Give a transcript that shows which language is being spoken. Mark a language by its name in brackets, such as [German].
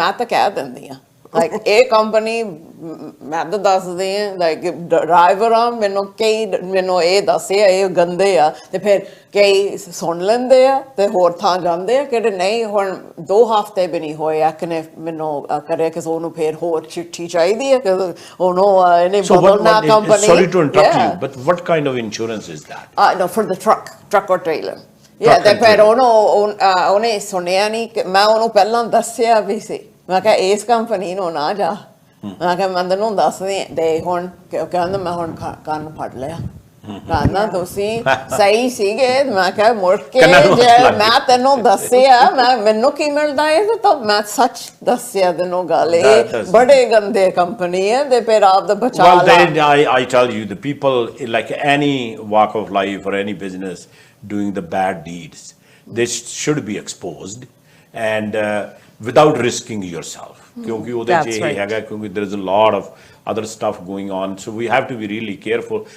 [Punjabi] ਮੈਂ ਤਾਂ ਕਹਿ ਦਿੰਦੀ ਹਾਂ ਲਾਈਕ ਇਹ ਕੰਪਨੀ, ਮੈਂ ਤਾਂ ਦੱਸਦੀ ਹਾਂ ਲਾਈਕ ਡਰਾਈਵਰ ਆ, ਮੈਨੂੰ ਇਹ ਦੱਸੇ ਇਹ ਗੰਦੇ ਆ, ਤੇ ਫਿਰ ਕਈ ਸੁਣ ਲੈਂਦੇ ਆ ਤੇ ਹੋਰ ਥਾਂ ਜਾਂਦੇ ਆ, ਕਿਹੜੇ ਨਹੀਂ. ਹੁਣ 2 ਹਫ਼ਤੇ ਵੀ ਨਹੀਂ ਹੋਏ ਇੱਕ ਨੇ ਮੈਨੂੰ ਕਰਿਆ ਕਿ ਉਹਨੂੰ ਫਿਰ ਹੋਰ ਚਿੱਠੀ ਚਾਹੀਦੀ ਹੈ ਕਿ ਉਹਨੂੰ ਇਹਨੇ ਬਦਲਣਾ company. [English] Sorry to interrupt you, but what kind of insurance is that? No, for the truck or trailer. [Punjabi] Yeah, ਤੇ ਫਿਰ ਉਹਨੇ ਸੁਣਿਆ ਨਹੀਂ, ਮੈਂ ਉਹਨੂੰ ਪਹਿਲਾਂ ਦੱਸਿਆ ਵੀ ਸੀ, ਮੈਂ ਕਿਹਾ ਇਸ ਕੰਪਨੀ ਨੂੰ ਨਾ ਜਾ, ਮੈਂ ਕਿਹਾ ਮੈਂ ਤੈਨੂੰ ਦੱਸਦੀ, ਤੇ ਹੁਣ ਕਹਿੰਦਾ ਮੈਂ ਹੁਣ ਕੰਨ ਫੜ ਲਿਆ, ਕਹਿੰਦਾ ਤੁਸੀਂ ਸਹੀ ਸੀਗੇ. ਮੈਂ ਕਿਹਾ ਮੁੜ ਕੇ ਜੇ ਮੈਂ ਤੈਨੂੰ ਦੱਸਿਆ, ਮੈਨੂੰ ਕੀ ਮਿਲਦਾ ਇਹ, ਤਾਂ ਮੈਂ ਸੱਚ ਦੱਸਿਆ ਤੈਨੂੰ ਗੱਲ, ਇਹ ਬੜੇ ਗੰਦੇ ਕੰਪਨੀ ਹੈ, ਤੇ ਫਿਰ ਆਪ ਦਾ ਬਚਾ ਲਾ. [English] Well, then I tell you, the people like any walk of life or any business doing the bad deeds, they should be exposed and without risking yourself. [Punjabi] Kyunki ਉਹਦੇ 'ਚ ਇਹ ਹੈਗਾ, ਕਿਉਂਕਿ [English] there is a lot of other stuff going on, so we have to be really careful.